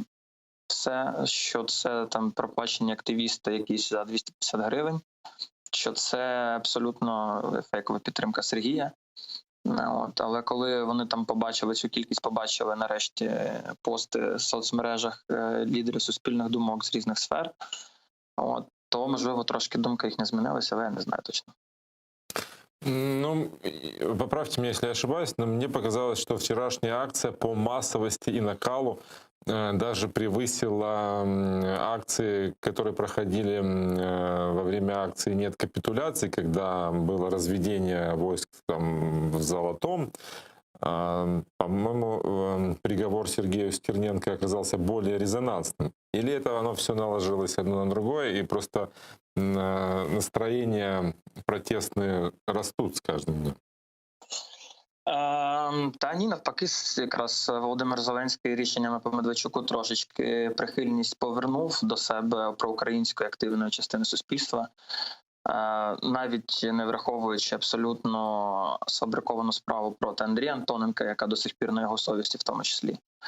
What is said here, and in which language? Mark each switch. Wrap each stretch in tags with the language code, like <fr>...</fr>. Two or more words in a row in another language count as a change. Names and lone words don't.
<uk>Все, що це там проплачені активісти якісь за 250 гривень, що це абсолютно фейкова підтримка Сергія. Але коли вони там побачили цю кількість, побачили нарешті пости в соцмережах лідерів суспільних думок з різних сфер, то, можливо, трошки думка їх не змінилася, але я не знаю точно. Ну,</uk> <ru>поправьте меня, если я ошибаюсь, но мне показалось, что вчерашняя акция по массовости и накалу даже превысила акции, которые проходили во время акции «Нет капитуляции», когда было разведение войск там, в Золотом. По-моему, приговор Сергею Стерненко оказался более резонансным. Или это оно все наложилось одно на другое, и просто настроения протестные растут с каждым днем?</ru> <uk>Та ні, навпаки, якраз Володимир Зеленський рішеннями по Медведчуку трошечки прихильність повернув до себе проукраїнської активної частини суспільства, навіть не враховуючи абсолютно сфабриковану справу проти Андрія Антоненка, яка до сих пір на його совісті в тому числі.</uk>